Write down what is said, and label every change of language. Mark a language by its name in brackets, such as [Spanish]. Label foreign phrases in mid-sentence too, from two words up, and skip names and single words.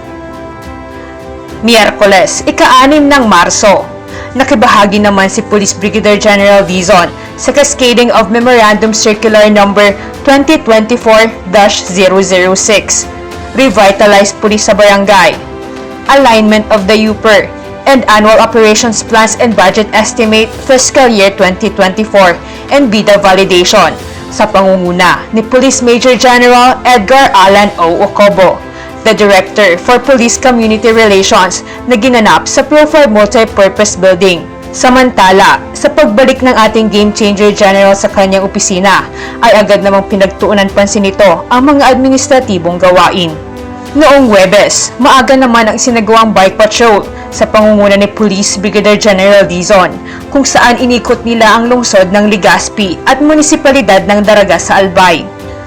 [Filipino] Miyerkules, ika-6 ng Marso, nakibahagi naman si Police Brigadier General Dizon sa [English] cascading of [Filipino] Memorandum Circular No. 2024-006, Revitalize Police sa Barangay, [English] Alignment of the UPER, and Annual Operations Plans and Budget Estimate Fiscal Year 2024 and BIDA Validation [Filipino] sa pangunguna ni [English] Police Major General Edgar Alan O. Ocobo, the Director for Police Community Relations [Filipino] na ginanap sa [English] Pro 5 Multipurpose Building. [Filipino] Samantala, sa pagbalik ng ating Game Changer General sa kanyang opisina, ay agad namang pinagtuunan pansin nito ang mga administratibong gawain. Noong Huwebes, maaga naman ang sinagawang [English] bike patrol [Filipino] sa pangunguna ni Police Brigadier General Dizon, kung saan inikot nila ang lungsod ng Legazpi at Munisipalidad ng Daraga sa Albay.